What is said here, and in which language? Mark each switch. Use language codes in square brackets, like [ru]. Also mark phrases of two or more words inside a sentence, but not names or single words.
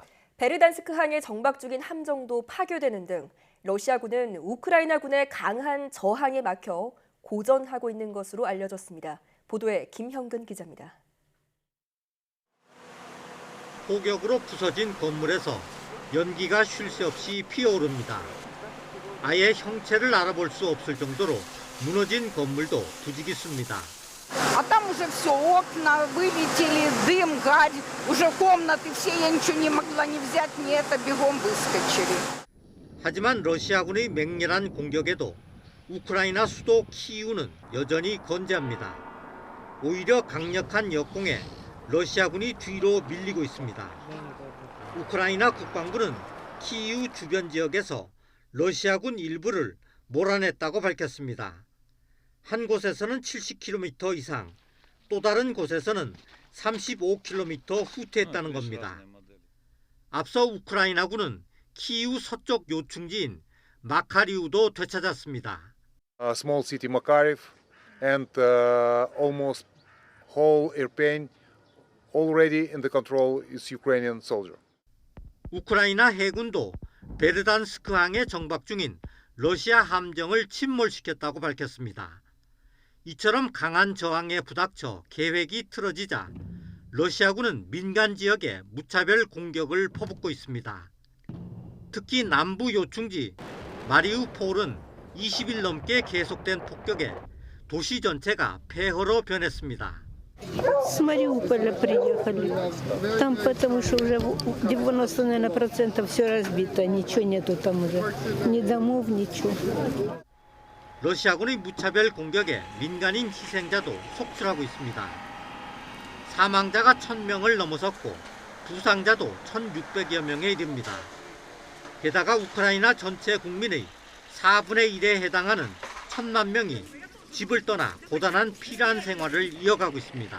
[ko] 베르단스크 항에 정박 중인 함정도 파괴되는 등 러시아군은 우크라이나군의 강한 저항에 막혀 고전하고 있는 것으로 알려졌습니다. 보도에 김형근 기자입니다. 폭격으로 부서진 건물에서 연기가 쉴 새 없이 피어오릅니다. 아예 형체를 알아볼 수 없을 정도로 무너진 건물도 부지기수입니다. [ru] А там уже все, окна вылетели, дым, гарь, уже комнаты все, я ничего не могла ни взять, ни это, бегом выскочили. [ko] 하지만 러시아군의 맹렬한 공격에도 우크라이나 수도 키이우는 여전히 건재합니다. 오히려 강력한 역공에 러시아군이 뒤로 밀리고 있습니다. 우크라이나 국방부는 키이우 주변 지역에서 러시아군 일부를 몰아냈다고 밝혔습니다. 한 곳에서는 70km 이상, 또 다른 곳에서는 35km 후퇴했다는 겁니다. 앞서 우크라이나군은 키이우 서쪽 요충지인 마카리우도 되찾았습니다. [en] Small city Makariv and almost whole Irpin already in the control is Ukrainian soldier. [ko] 우크라이나 해군도 베르단스크항에 정박 중인 러시아 함정을 침몰시켰다고 밝혔습니다. 이처럼 강한 저항에 부닥쳐 계획이 틀어지자 러시아군은 민간 지역에 무차별 공격을 퍼붓고 있습니다. 특히 남부 요충지 마리우폴은 20일 넘게 계속된 폭격에 도시 전체가 폐허로 변했습니다. [ru] С Мариуполя приехали. Там потому что уже 90% все разбито, ничего нету там уже. Ни домов, ничего. [ko] 러시아군의 무차별 공격에 민간인 희생자도 속출하고 있습니다. 사망자가 1000명을 넘어섰고 부상자도 1600여 명에 이릅니다. 게다가 우크라이나 전체 국민의 4분의 1에 해당하는 1000만 명이 집을 떠나 고단한 피란 생활을 이어가고 있습니다.